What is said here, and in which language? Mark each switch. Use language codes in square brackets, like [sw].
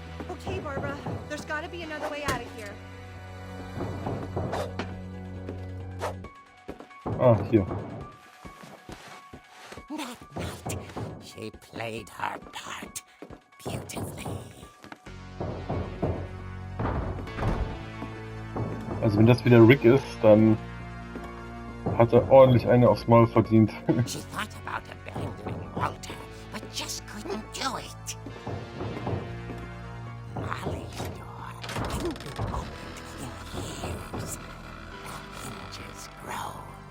[en] Okay, Barbara, there's gotta be another way out of here. [de] Ah, hier. [en] That night, she played her part beautifully. [de] Also wenn das wieder Rick ist, dann hat er ordentlich eine aufs Maul verdient. [en] She thought about abandoning Walter, but just couldn't do it. Molly's door hadn't been opened in years. The hinges groaned.